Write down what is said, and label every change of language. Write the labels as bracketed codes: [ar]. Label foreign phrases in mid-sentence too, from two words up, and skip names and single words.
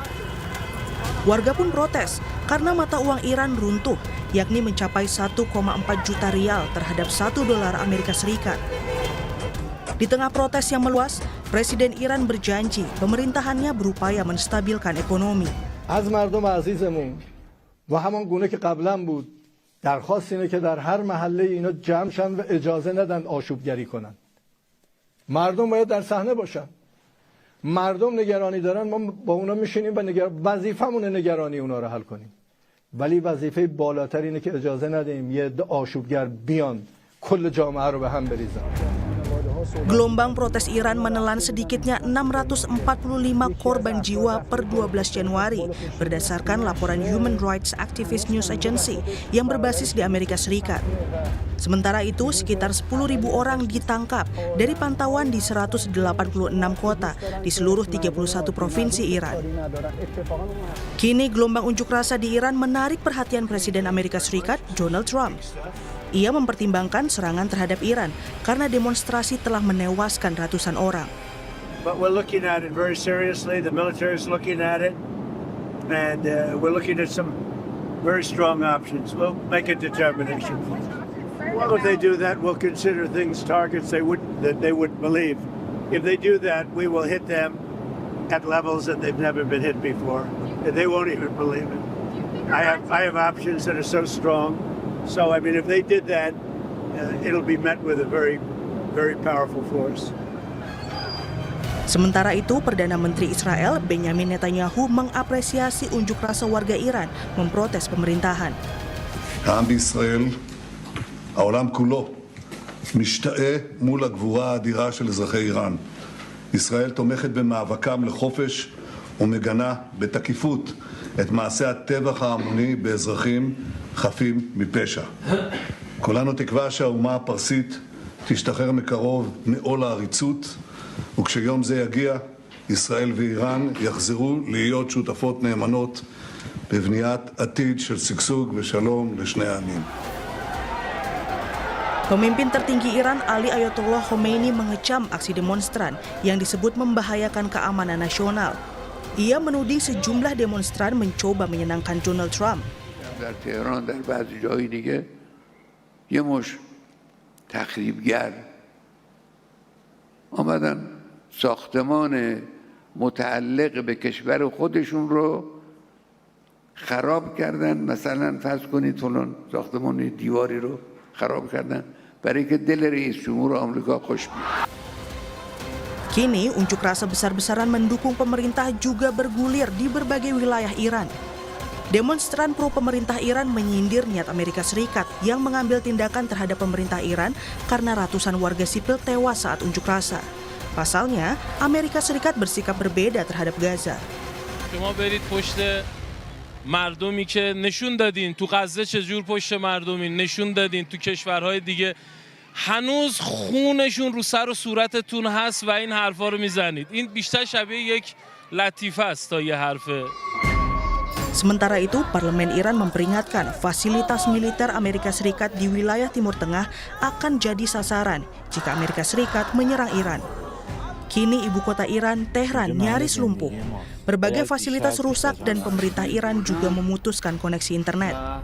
[id] Warga pun protes karena mata uang Iran runtuh, yakni mencapai 1,4 juta rial terhadap $1 Amerika Serikat. Di tengah protes yang meluas, Presiden Iran berjanji pemerintahannya berupaya menstabilkan ekonomi. [fa] از مردم عزیزمون و همان گونه که قبلا بود درخواست اینه که در هر محله اینا جمع شن و اجازه ندن آشوبگری کنن. مردم باید در صحنه باشن. مردم نگرانی دارن، ما با اونا میشینیم و وظیفمونه نگرانی اونا رو حل کنیم. ولی وظیفه بالاتر اینه که اجازه ندیم یه عده آشوبگر بیان کل جامعه رو به هم بریزن. [id] Gelombang protes Iran menelan sedikitnya 645 korban jiwa per 12 Januari berdasarkan laporan Human Rights Activist News Agency yang berbasis di Amerika Serikat. Sementara itu, sekitar 10.000 orang ditangkap dari pantauan di 186 kota di seluruh 31 provinsi Iran. Kini gelombang unjuk rasa di Iran menarik perhatian Presiden Amerika Serikat Donald Trump. Ia mempertimbangkan serangan terhadap Iran karena demonstrasi telah menewaskan ratusan orang. [en] But we're looking at it very seriously. The military is looking at it, and we're looking at some very strong options. We'll make a determination. Well, if they do that, we'll consider things targets that they would believe. If they do that, we will hit them at levels that they've never been hit before. They won't even believe it. I have options that are so strong. So, I mean, if they did that, it'll be met with a very, very powerful force. [id] Sementara itu, Perdana Menteri Israel Benjamin Netanyahu mengapresiasi unjuk rasa warga Iran memprotes pemerintahan. [he] העם בישראל, העולם כולו, משתאה מול הגבורה האדירה של אזרחי איראן. ישראל תומכת במאבקם לחופש ומגנה בתקיפות את מעשה הטבח ההמוני באזרחים חפים מפשע. כולנו תקווה שהאומה הפרסית תשתחרר מקרוב מעול העריצות, וכשיום זה יגיע, ישראל ואיראן יחזרו להיות שותפות נאמנות בבניית עתיד של שגשוג ושלום לשני העמים. [id] Pemimpin tertinggi Iran Ali Ayatollah Khomeini mengecam aksi demonstran yang disebut membahayakan keamanan nasional. Ia menuding sejumlah demonstran mencoba menyenangkan Donald Trump. [fa] در تهران در بعضی جای دیگه یه مش تخریبگر آمدن ساختمان متعلق به کشور خودشون رو خراب کردن. مثلا فرض کنید فلان ساختمان دیواری رو خراب کردن برای اینکه دل رئیس جمهور آمریکا خوش بیاد. [id] Kini unjuk rasa besar-besaran mendukung pemerintah juga bergulir di berbagai wilayah Iran. Demonstran pro pemerintah Iran menyindir niat Amerika Serikat yang mengambil tindakan terhadap pemerintah Iran karena ratusan warga sipil tewas saat unjuk rasa. Pasalnya, Amerika Serikat bersikap berbeda terhadap Gaza. [fa] شما برید پشت مردمی که نشون دادین تو غزه چجور پشت مردمی نشون دادین تو کشورهای دیگه هنوز خونشون رو سر و صورتتون هست و این حرفا رو میزنید. این بیشتر شبیه یک لطیفه است تا یه حرفه. [id] Sementara itu, Parlemen Iran memperingatkan fasilitas militer Amerika Serikat di wilayah Timur Tengah akan jadi sasaran jika Amerika Serikat menyerang Iran. Kini ibu kota Iran, Tehran, nyaris lumpuh. Berbagai fasilitas rusak dan pemerintah Iran juga memutuskan koneksi internet.